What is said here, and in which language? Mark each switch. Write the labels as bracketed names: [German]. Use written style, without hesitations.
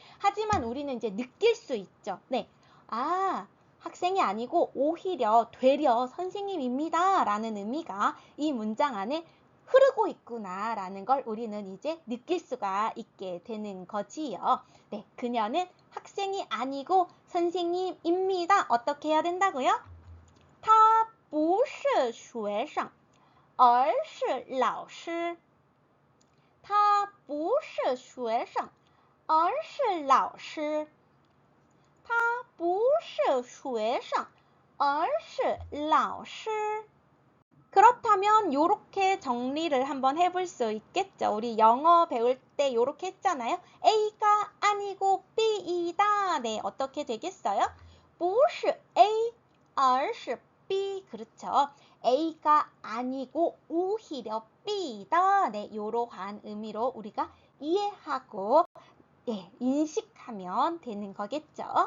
[Korean] 하지만 우리는 이제 느낄 수 있죠. 네, 학생이 아니고 오히려 되려 선생님입니다 라는 의미가 이 문장 안에 흐르고 있구나 라는 걸 우리는 이제 느낄 수가 있게 되는 거지요. 네, 그녀는 학생이 아니고 선생님입니다. 어떻게 해야 된다고요? [Chinese] 他不是学生而是老师他不是学生而是老师他不是学生而是老师 [Korean] 그렇다면 이렇게 정리를 한번 해볼 수 있겠죠. 우리 영어 배울 때 이렇게 했잖아요. A가 아니고 B이다. 네, 어떻게 되겠어요? [Chinese] 不是 A, 而是 B [Korean] 그렇죠. A가 아니고 오히려 B다. 네, 이러한 의미로 우리가 이해하고 네, 인식하면 되는 거겠죠.